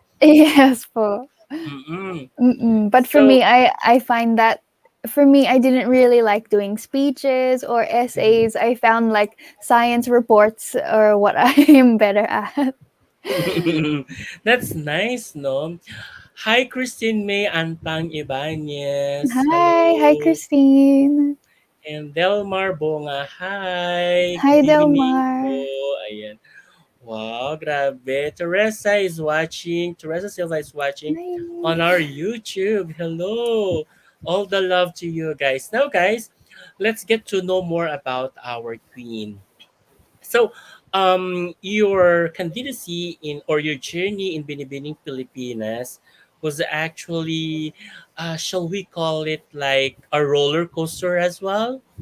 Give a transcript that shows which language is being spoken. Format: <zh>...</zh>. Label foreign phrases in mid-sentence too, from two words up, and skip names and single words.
<en>Yes po. Mm-mm. Mm-mm. But for So me, I find that for me, I didn't really like doing speeches or essays. I found like science reports or what I am better at. that's nice, no? Hi, Christine May Antang Ibanez. Hi, Hello. Christine. And Delmar Bonga. Hi. Hi, Good evening po. Delmar. Ayan. Wow, grabe. Teresa is watching. Teresa Silva is watching on Hi. our YouTube. Hello. All the love to you guys. Now, guys, let's get to know more about our queen. So, your candidacy in or your journey in Binibining Pilipinas was actually, shall we call it like a roller coaster as well?</en>